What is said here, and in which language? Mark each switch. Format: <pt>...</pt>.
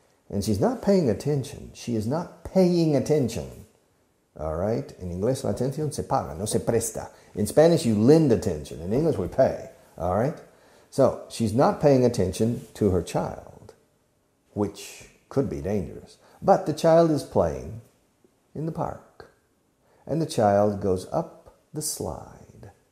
<en>And she's not paying attention. She is not paying attention. All right?</en> <es>In inglés la atención se paga, no se presta.</es> <en>In Spanish you lend attention. In English we pay. All right? So, she's not paying attention to her child, which could be dangerous. But the child is playing in the park. And the child goes up the slide.</en>